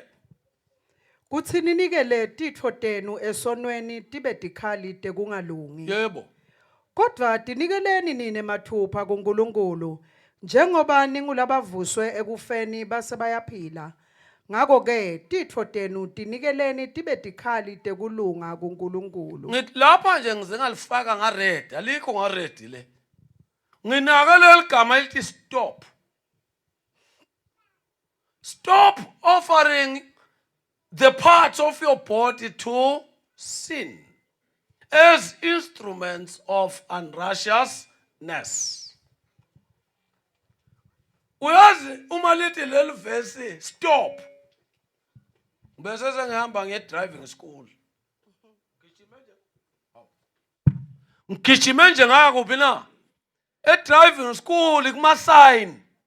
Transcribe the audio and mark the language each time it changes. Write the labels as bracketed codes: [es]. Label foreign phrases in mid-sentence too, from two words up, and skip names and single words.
[ss] Kuthi ninikele tintfo tenu esonweni tibe tikhali tekungalungi. Yebo. Kodwa tinikeleni nine mathupha kuNkulunkulu njengoba ningulabavuswe ekufeni base bayaphila. Ngako ke titfo tenu tinikeleni tibe tikhali tekulunga kuNkulunkulu. Ngithi lapha nje ngize ngalifaka ngared, alikho ngared le. Nginakele ligama elithi stop. [en] Stop offering the parts of your body to sin as instruments of unrighteousness. [ss] Uyazi uma lithi leli verse stop. Bese sengihamba nge-driving school. Ngigijime nje ngaya kuphi na? E-driving school kuma-sign.